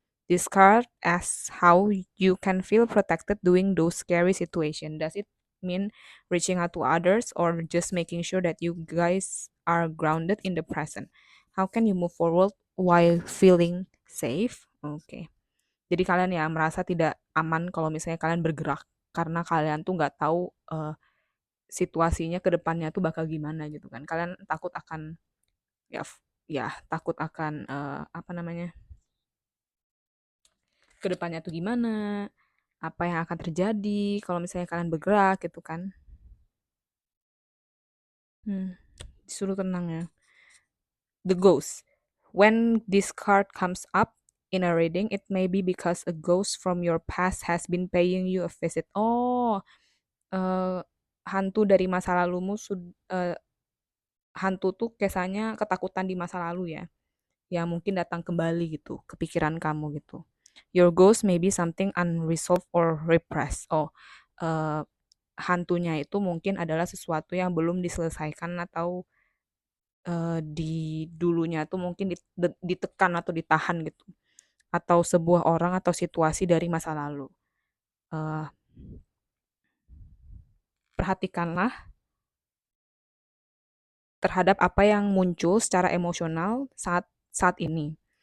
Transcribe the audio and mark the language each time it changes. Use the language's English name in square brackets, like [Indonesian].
[English] This card asks how you can feel protected during those scary situations. Does it mean reaching out to others or just making sure that you guys are grounded in the present? How can you move forward while feeling safe? Oke. Okay. [Indonesian] Jadi kalian ya merasa tidak aman kalau misalnya kalian bergerak karena kalian tuh nggak tahu situasinya ke depannya tuh bakal gimana gitu kan. Kalian takut akan ya takut akan apa namanya? Ke depannya tuh gimana? Apa yang akan terjadi kalau misalnya kalian bergerak gitu kan? Disuruh tenang ya. [English] The ghost. When this card comes up in a reading, it may be because a ghost from your past has been paying you a visit. [Indonesian] Oh, hantu dari masa lalumu hantu tuh kesannya ketakutan di masa lalu ya, yang mungkin datang kembali gitu ke pikiran kamu gitu. [English] Your ghost may be something unresolved or repressed. [Indonesian] Oh, hantunya itu mungkin adalah sesuatu yang belum diselesaikan atau di dulunya tuh mungkin ditekan atau ditahan gitu. Atau sebuah orang atau situasi dari masa lalu. Uh, perhatikanlah terhadap apa yang muncul secara emosional saat ini.